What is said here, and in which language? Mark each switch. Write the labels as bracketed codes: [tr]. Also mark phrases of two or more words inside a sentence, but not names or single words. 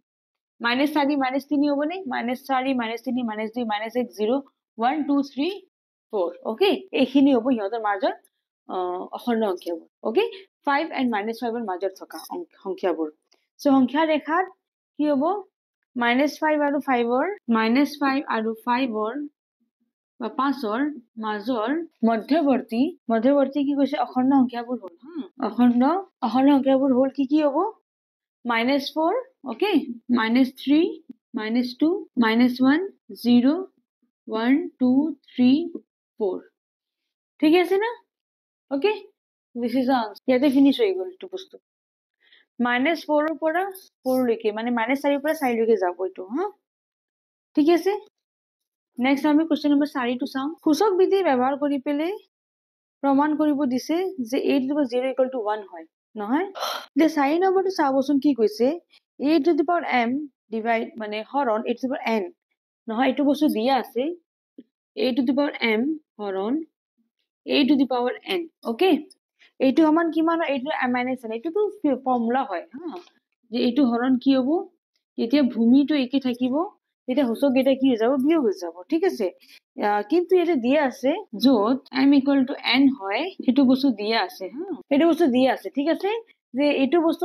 [as] -3 হ'ব নে -4 -3 -2 -1 0 1 2 3 4 ওকে এইখিনি হ'ব সিহঁতৰ মাজৰ অখণ্ড সংখ্যাবোৰ ওকে 5 and -5 ৰ মাজত থকা সংখ্যাবোৰ সো সংখ্যা ৰেখাত কি হ'ব -5 আৰু 5 ৰ -5 আৰু 5 ৰ বা 5 ৰ মাজৰ মধ্যৱৰ্তী কি কৈছে অখণ্ড সংখ্যাবোৰ হ'ল অখণ্ড সংখ্যাবোৰ হ'ল কি হ'ব -4 okay -3 -2 -1 0 1 2 3 4 ঠিক আছে না [en] okay this is the answer [as] ইয়াতে ফিনিশ হৈ গ'ল এইটো বস্তু -4 ৰ পৰা 4 লৈকে মানে -4 ৰ পৰা 4 লৈকে যাব এইটো ঠিক আছে নেক্সট আমি কোৱেশ্চন নম্বৰ 4 টো চাওঁ সূচক বিধি ব্যৱহাৰ কৰি পেলে প্ৰমাণ কৰিব দিছে যে [en] a to the power 0 equal to 1 [as] হয় নহয় যে 4 নম্বৰটো চাবচোন কি কৈছে a [en] to the power m divide [as] মানে হৰণ [en] a to the power n [as] নহয় এইটো বস্তু দিয়া আছে [en] a to the power m [as] হৰণ [en] a to the power n [as] ওকে এইটো সমান কিমান হয় এইটো m n এইটো তো ফৰ্মুলা হয় যে এইটো হৰণ কি হ'ব এতিয়া ভূমিটো একে থাকিব এটা সূচক এটা কি হৈ যাব বিয়োগ হৈ যাব ঠিক আছে কিন্তু এটা দিয়া আছে যত [en] m equal to n [as] হয় সেইটো বস্তু দিয়া আছে সেইটো বস্তু দিয়া আছে ঠিক আছে যে এইটো বস্তু